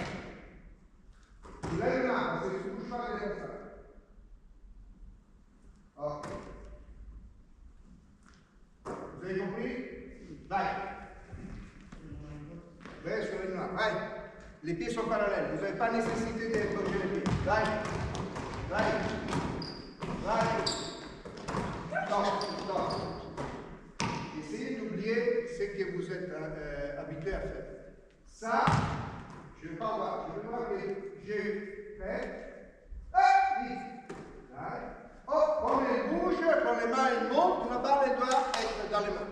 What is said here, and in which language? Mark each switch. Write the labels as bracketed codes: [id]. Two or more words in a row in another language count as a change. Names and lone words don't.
[fr] Soulève les mains, parce que tu ne bouges pas comme ça. Ok. Vous avez compris? [it] Vai. Vai [fr] sur les mains, vai. Les pieds sont parallèles, vous n'avez pas nécessité de bouger les pieds. [it] Vai. Vai. Vai. [fr] Stop. Essayez d'oublier ce que vous êtes habitué à faire. Ça, je ne vais pas voir. Je vais voir que j'ai fait. Vite. Hop, on les bouge, quand les mains elles montent, la balle elle doit être dans les mains.